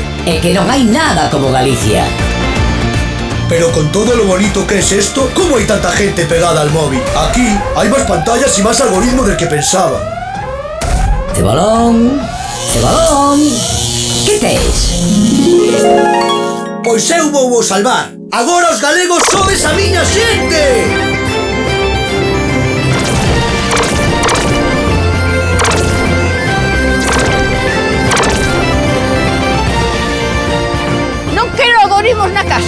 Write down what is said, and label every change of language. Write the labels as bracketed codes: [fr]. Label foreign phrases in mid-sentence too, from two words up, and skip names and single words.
[gl] É que non hai nada como Galicia. [es] Pero con todo lo bonito que es esto, ¿cómo hay tanta gente pegada al móvil? Aquí hay más pantallas y más algoritmo del que pensaba. [gl] Cebolón, Cebolón, que tes? Pois eu vou vos salvar. Agora os galegos sodes a miña xente. Algoritmos na casa.